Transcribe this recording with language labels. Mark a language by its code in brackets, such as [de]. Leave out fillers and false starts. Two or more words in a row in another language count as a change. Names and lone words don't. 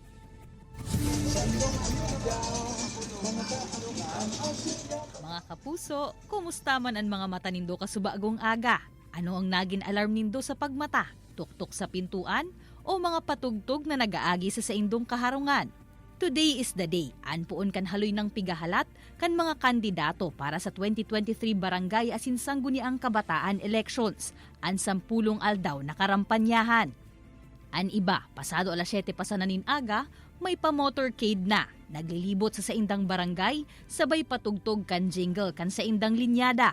[bik] Mga kapuso, kumusta man ang mga mata nindo kasubagong aga? Ano ang naging alarm nindo sa pagmata? Tuktok sa pintuan o mga patugtog na nagaagi sa saindong kaharungan? [en] Today is the day. [bik] Anpuon kan haloy ng pigahalat kan mga kandidato para sa 2023 Barangay asin Sangguniang Kabataan Elections. An 10 aldaw na karampanyahan. An iba, pasado alas 7 pa sa nanin-aga, may pa-motorcade na. Naglilibot sa saindang barangay, sabay patugtog kan jingle kan saindang linyada.